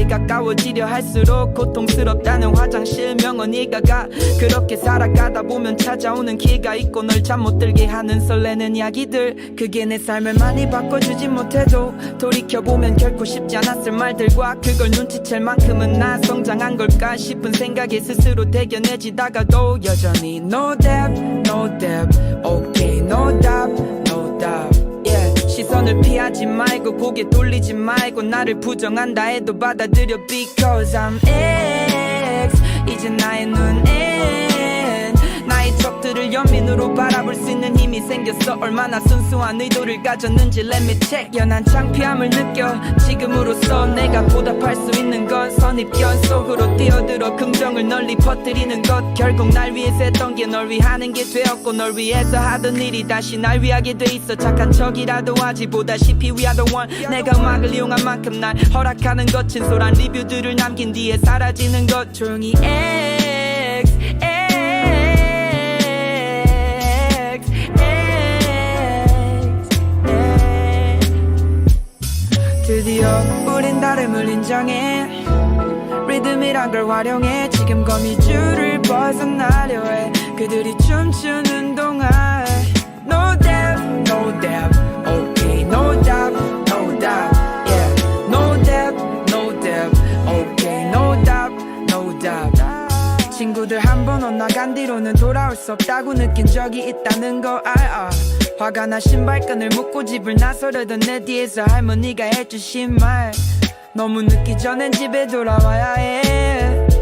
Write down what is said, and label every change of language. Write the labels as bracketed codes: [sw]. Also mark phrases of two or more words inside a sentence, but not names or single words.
[ko] 가까워지려 할수록 고통스럽다는 화장실 명언이가 가 그렇게 살아가다 보면 찾아오는 기회가 있고 널 잠 못 들게 하는 설레는 이야기들 그게 내 삶을 많이 바꿔주지 못해도 돌이켜보면 결코 쉽지 않았을 말들과 그걸 눈치챌 만큼은 나 성장한 걸까 싶은 생각에 스스로 대견해지다가도 여전히 [en] No doubt, no doubt Okay, no doubt, no doubt Yeah. [ko] 시선을 피하지 말고 고개 돌리지 말고 나를 부정한다 해도 받아들여 [en] Because I'm X [ko] 이제 나의 눈엔 나의 나의 적들을 연민으로 바라볼 수 있는 힘이 생겼어. 얼마나 순수한 의도를 가졌는지 [en] let me check. [ko] 연한 창피함을 느껴 지금으로서 내가 보답할 수 있는 건 선입견 속으로 뛰어들어 긍정을 널리 퍼뜨리는 것. 결국 날 위해서 했던 게 널 위하는 게 되었고 널 위해서 하던 일이 다시 날 위하게 돼 있어. 착한 척이라도 하지 보다시피 [en] we are the one. [ko] 내가 음악을 이용한 만큼 날 허락하는 것. 진솔한 리뷰들을 남긴 뒤에 사라지는 것. 조용히 X 드디어 우린 다름을 인정해. 리듬이란 걸 활용해 지금 거미줄을 벗어나려 해. 그들이 춤추는 동안 [en] No doubt, no doubt, okay, no doubt, no doubt, yeah. No doubt, no doubt, okay, no doubt, no doubt. [ko] 친구들 한 번 엇나간 뒤로는 돌아올 수 없다고 느낀 적이 있다는 거 알아. 화가 나 신발끈을 묶고 집을 나서려던 내 뒤에서 할머니가 해주신 말. 너무 늦기 전엔 집에 돌아와야 해.